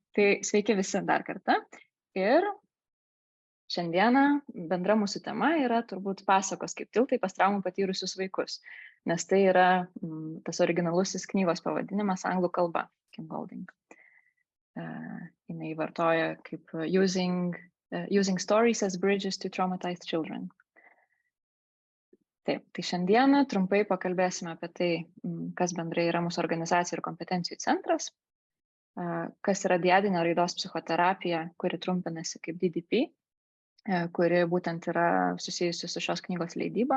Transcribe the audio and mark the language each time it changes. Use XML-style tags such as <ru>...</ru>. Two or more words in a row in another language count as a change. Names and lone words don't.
<lt>Tai sveiki visi dar kartą. Ir šiandieną bendra mūsų tema yra turbūt pasakos kaip tiltai pas traumų patyrusius vaikus, nes tai yra tas originalusis knygos pavadinimas anglų kalba, Kim Golding. Jinai vartoja kaip</lt> <en>using stories as bridges to traumatized children.</en> <lt>Taip, tai šiandieną trumpai pakalbėsime apie tai, kas bendrai yra mūsų organizacija ir kompetencijų centras, kas yra diadinė raidos psichoterapija, kuri trumpinasi kaip DDP, kuri būtent yra susijusi su šios knygos leidyba.</lt>